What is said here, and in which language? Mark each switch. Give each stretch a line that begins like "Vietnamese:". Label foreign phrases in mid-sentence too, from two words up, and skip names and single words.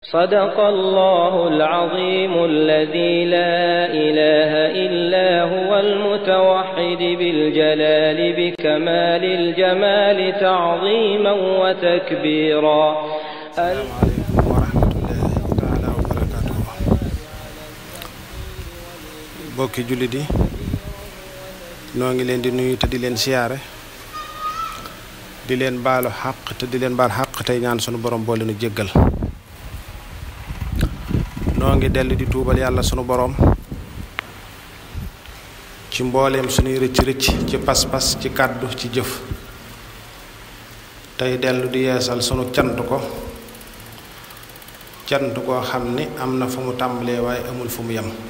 Arabic: صدق الله العظيم الذي لا إله إلا هو المتوحد بالجلال بكمال الجمال تعظيما وتكبيرا. السلام عليكم ورحمة الله تعالى وبركاته.
Wolof: bokki jullit yi noo ngi leen di nuyu te di leen siyaare di leen baalu xaq te di leen baal xaq tey ñaan sunu borom boole nu jéggal. noo ngi dellu di tuubal yàlla sunu borom ci mbooleem sunuy rëcc ci pas-pas ci kàddu ci jëf tey dellu di yeesal sunu cant ko cant koo xam ni am na fu mu tàmbalee waaye amul fu mu yem.